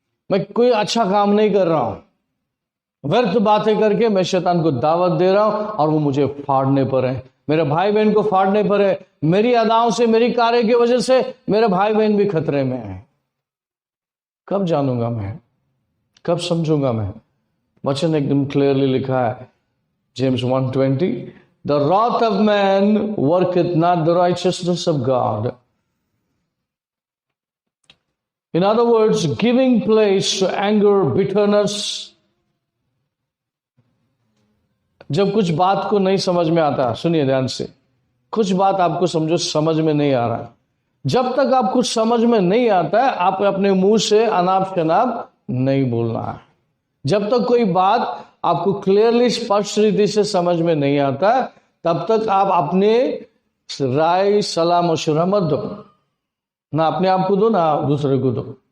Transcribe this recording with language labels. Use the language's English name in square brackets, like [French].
[Hindi] मैं कोई अच्छा काम नहीं कर रहा हूं, व्यर्थ बातें करके मैं शैतान को दावत दे रहा हूं और वो मुझे फाड़ने पर है, मेरे भाई बहन को फाड़ने पर है। मेरी अदाओं से, मेरी कार्य की वजह से मेरे भाई बहन भी खतरे में हैं। कब जानूंगा मैं? कब समझूंगा मैं? वचन एकदम क्लियरली लिखा है, [English] James 1:20, the wrath of man worketh not the righteousness of God. In other words, giving place to anger, bitterness. [Hindi] जब कुछ बात को नहीं समझ में आता, सुनिए ध्यान से, कुछ बात आपको समझ में नहीं आ रहा, जब तक आप कुछ समझ में नहीं आता है, आप अपने मुंह से अनाप शनाप नहीं बोलना है। जब तक कोई बात आपको क्लियरली स्पष्ट रीति से समझ में नहीं आता, तब तक आप अपने राय सलाह मशवरा मत दो, ना अपने आप को दो ना दूसरे को दो।